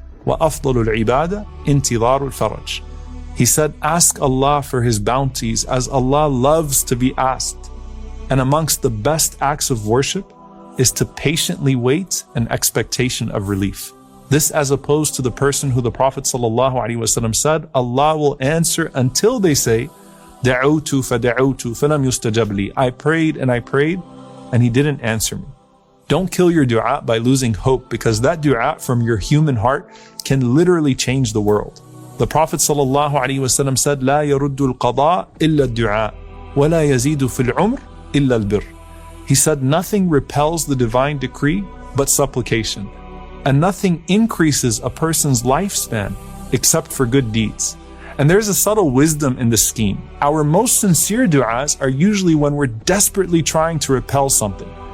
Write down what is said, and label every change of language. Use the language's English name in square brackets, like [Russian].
[Arabic] وأفضل العبادة انتظار الفرج. [English] He said, ask Allah for His bounties as Allah loves to be asked. And amongst the best acts of worship is to patiently wait in expectation of relief. This as opposed to the person who the Prophet ﷺ said, Allah will answer until they say, [Arabic] دعوت فدعوت فلم يستجب لي. [English] I prayed and He didn't answer me. Don't kill your dua by losing hope, because that dua from your human heart can literally change the world. The Prophet ﷺ said, [Arabic] لا يرد القضاء إلا الدعاء ولا يزيد في العمر إلا البر. [English] He said, nothing repels the divine decree but supplication, and nothing increases a person's lifespan except for good deeds. And there's a subtle wisdom in this scheme. Our most sincere du'as are usually when we're desperately trying to repel something.